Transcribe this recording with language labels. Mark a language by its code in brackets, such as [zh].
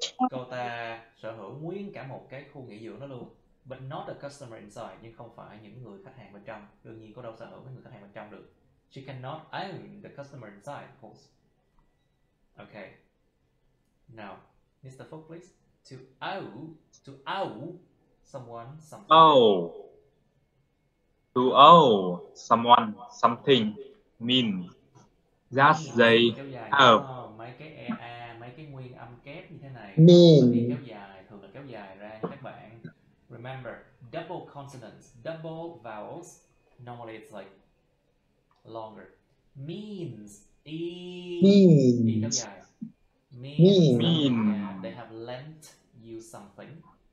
[vi] Cô ta sở hữu nguyên cả một cái khu nghỉ dưỡng đó luôn. [en] But not the customer inside, [vi] nhưng không phải những người khách hàng bên trong. Đương nhiên cô đâu sở hữu những người khách hàng bên trong được. [en] She cannot own the customer inside, of course. Okay. Now, Mr. Phúc, please. To owe someone something. To owe someone something means that they have. [vi] Mấy cái EA, mấy cái nguyên âm kép như thế này. [en] Mean. [vi] Kéo dài, thường là kéo dài ra nha các bạn. [en] Remember, double consonants, double vowels, normally it's like longer. Means, e kéo dài. Means. Yeah, they have lent you something.